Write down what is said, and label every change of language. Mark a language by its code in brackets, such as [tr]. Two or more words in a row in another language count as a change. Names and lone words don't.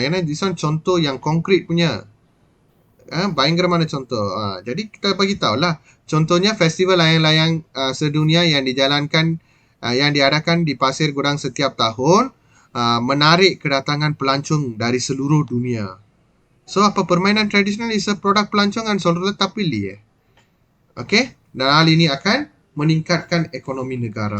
[ms] ஏன்னா [en] this one [ms] contoh yang konkret punya. பயங்கரமான contoh. Jadi kita bagi tahu lah. Contohnya festival layang-layang sedunia yang dijalankan yang diadakan di Pasir Gudang setiap tahun menarik kedatangan pelancong dari seluruh dunia. So apa permainan tradisional [en] is a [ms] produk pelancongan [ta] சொல்றதுல தப்பு இல்லையே. [en] Okay? [ms] Dan hal ini akan meningkatkan ekonomi negara.